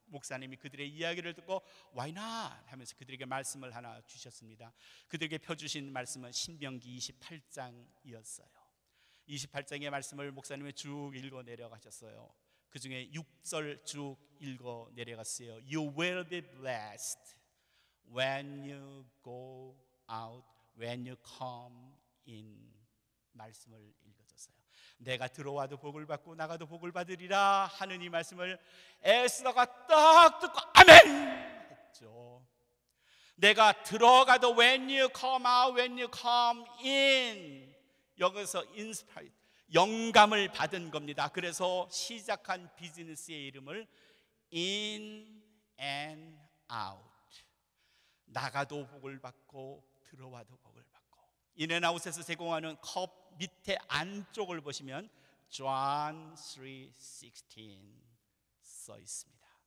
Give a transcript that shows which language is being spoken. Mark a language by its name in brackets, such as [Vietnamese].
[Korean] 목사님이 그들의 이야기를 듣고 Why not? 하면서 그들에게 말씀을 하나 주셨습니다. 그들에게 펴주신 말씀은 신명기 28장이었어요 28장의 말씀을 목사님이 쭉 읽어 내려가셨어요. 그 중에 6절 쭉 읽어 내려갔어요. [English] You will be blessed when you go out, when you come in. [Korean] 말씀을 읽어줬어요. 내가 들어와도 복을 받고 나가도 복을 받으리라 하는 이 말씀을 에스더가 딱 듣고 아멘 했죠. 내가 들어가도 [English] when you come out, when you come in, [Korean] 여기서 인스파이드, 영감을 받은 겁니다. 그래서 시작한 비즈니스의 이름을 in and out, 나가도 복을 받고 들어와도 복을 받고. 인앤아웃에서 제공하는 컵 밑에 안쪽을 보시면 John 3:16 써 있습니다.